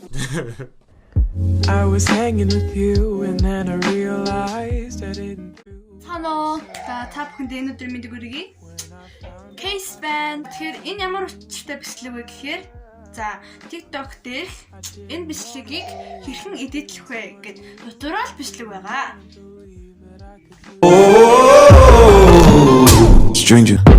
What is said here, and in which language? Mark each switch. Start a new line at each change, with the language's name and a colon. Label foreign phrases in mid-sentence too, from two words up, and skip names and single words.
English: I was hanging with you and then I realized I didn't do.
Mongolian: Хано та бүхэнд өнөөдөр мэдээ хүргэе.
English: Case band
Mongolian: тэгэхээр энэ ямар учиртай бичлэг вэ гэхээр за TikTok дээрх энэ бичлэгийг хэрхэн эдитлэх вэ гэд туториал бичлэг байгаа.
English: Stranger.